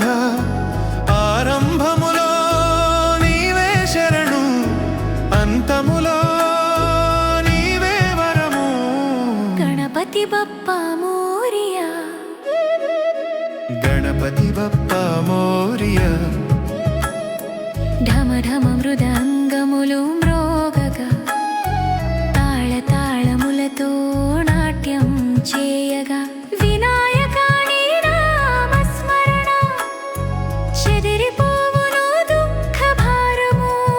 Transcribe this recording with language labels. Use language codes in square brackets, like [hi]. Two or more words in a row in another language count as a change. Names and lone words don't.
[te] ఆరంభములో నీవే శరణు, అంతములో నీవే వరము। [mr] गणपति बप्पा मोरिया। गणपती बाप्पा मोरया। [te] ఢమ ఢమ మృదంగములు మ్రోగగా, తాళ తాళములతో నాట్యం చేయగా, వినాయకా నీ నామస్మరణ చెదిరిపోవును దుఃఖ భారము।